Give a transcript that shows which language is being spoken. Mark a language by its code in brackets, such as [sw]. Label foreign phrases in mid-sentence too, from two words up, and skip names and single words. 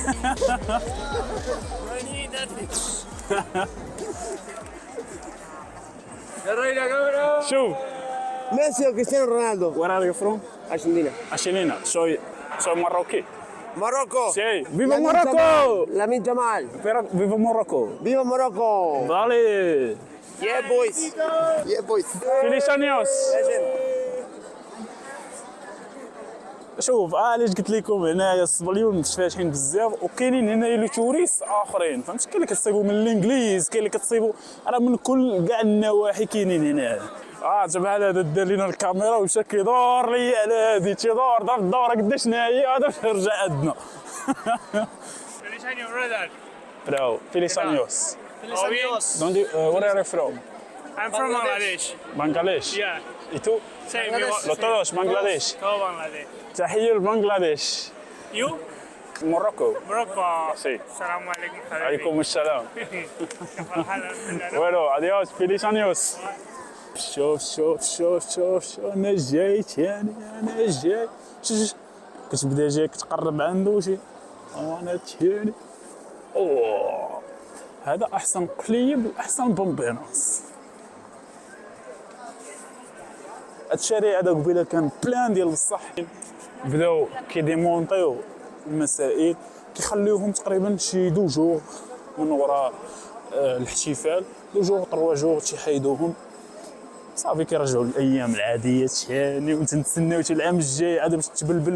[ar] شوف ميسي وكريستيانو رونالدو. [en] where are you from? Argentina. [es] Argentina. Soy marroquí. Marocco. Sí, viva Morocco! Lamine Jamal. Viva Morocco! Viva Morocco. Vale! [en] Yeah boys. Yeah boys. [es] Feliz años! [ar] شوف علاش قلت لكم هنايا الصبليون متفاتحين بزاف، وكاينين هنايا لي توريست اخرين، فهمت؟ كاين اللي كتصيبوا من الانجليز، كاين اللي كتصيبوا راه من كل كاع النواحي كاينين هنايا. جماعه هذا دار لينا الكاميرا ومشى كيدور ليا على هادي، تيدور دار الدوره قداش ناهي هذا باش يرجع عندنا. [es] Feliz año, brother. Bravo, feliz años. [en] Where are you from? I'm from Bangladesh. Bangladesh. Yeah. [es] ¿Y tú? [en] Same. [es] Los todos, Bangladesh. Todo Bangladesh. [ar] تحية لبنغلاديش. [en] You? Morocco. Morocco. [es] Sí. [ar] سلام عليكم. عليكم السلام. [es] Bueno, adiós, feliz años. [ar] شوف انا جاي تاني، انا جاي. كتبدا جايك تقرب عنده وشي انا تاني. اوه هذا احسن قليب واحسن بومبيناس. هاد الشارع هذا قبيله كان بلان ديال بصح، بداو كيديمونطيو المسائل كيخليوهم تقريبا شي 2 جوغ من وراء الاحتفال، 2 جوغ 3 جوغ تيحيدوهم صافي كيرجعوا للايام العاديه ثاني، وتنتسناو حتى العام الجاي عاد باش تبلبل.